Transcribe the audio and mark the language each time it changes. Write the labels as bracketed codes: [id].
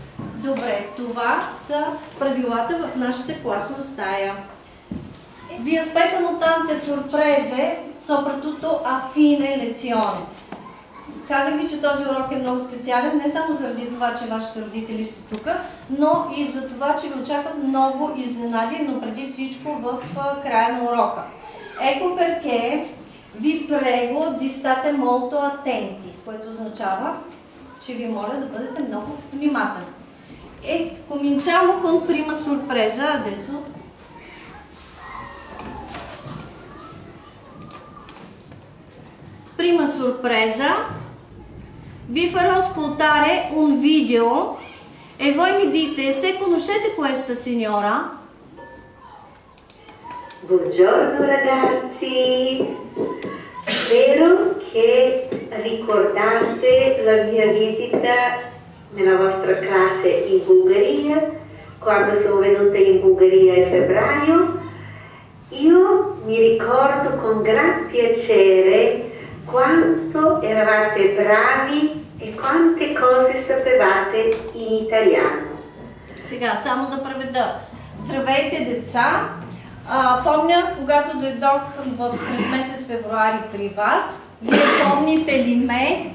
[bg] Добре, това са правилата в нашата класна стая. [it] Vi aspettano tante sorprese, soprattutto a fine lezione. [bg] Казах ви, че този урок е много специален, не само заради това, че вашите родители са тук, но и за това, че ви очакват много изненади, но преди всичко в края на урока. [it] Ecco perché vi prego di state molto attenti, [bg] което означава, че ви моля да бъдете много внимателни. [it] Cominciamo con prima sorpresa adesso. Prima sorpresa, vi farò ascoltare un video e voi mi dite se conoscete questa signora. Buongiorno ragazzi, spero che ricordate la mia visita nella vostra classe in Bulgaria, quando sono venuta in Bulgaria a febbraio. Io mi ricordo con gran piacere quanto eravate bravi e quante cose sapevate in italiano. [bg] Сега, само да преведа. Здравейте, деца! Помня, когато дойдох през месец февруари при вас, вие помните ли ме?